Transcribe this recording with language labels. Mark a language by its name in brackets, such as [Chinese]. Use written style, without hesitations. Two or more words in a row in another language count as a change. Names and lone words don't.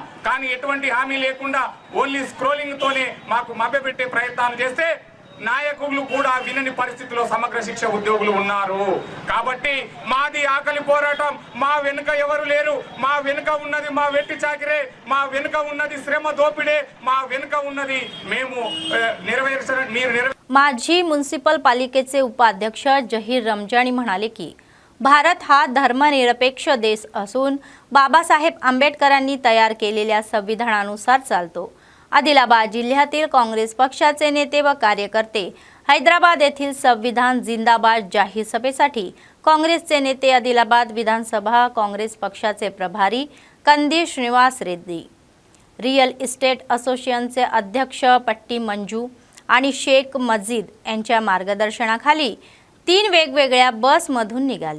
[Telugu] కానీ ఎటువంటి హామీ లేకుండా [English] only scrolling [Telugu] తోనే మాకు మభ్యపెట్టే ప్రయత్నాలు చేస్తే నాయకులు కూడా వినని పరిస్థితిలో సమగ్ర శిక్ష ఉద్యోగులు ఉన్నారు। కాబట్టి మాది ఆకలి పోరాటం, మా వెనుక ఎవరు లేరు, మా వెనుక ఉన్నది మా వెట్టి చాకిరే, మా వెనుక ఉన్నది శ్రమ దోపిడే, మా వెనుక ఉన్నది మేము [Marathi] माजी म्युनिसिपल पालिकेचे उपाध्यक्ष जहीर रमजानी म्हणाले की भारत हा धर्मनिरपेक्ष देश असून बाबासाहेब आंबेडकरांनी तयार केलेल्या संविधानानुसार चालतो। आदिलाबाद जिल्ह्यातील काँग्रेस पक्षाचे नेते व कार्यकर्ते हैदराबाद येथील संविधान जिंदाबाद जाहीर सभेसाठी काँग्रेसचे नेते आदिलाबाद विधानसभा काँग्रेस पक्षाचे प्रभारी कंदी श्रीनिवास रेड्डी, [English] real estate [Marathi] असोसिएशनचे अध्यक्ष पट्टी मंजू आणि शेख मजीद यांच्या मार्गदर्शनाखाली 3 वेगवेगळ्या बसमधून निघाले।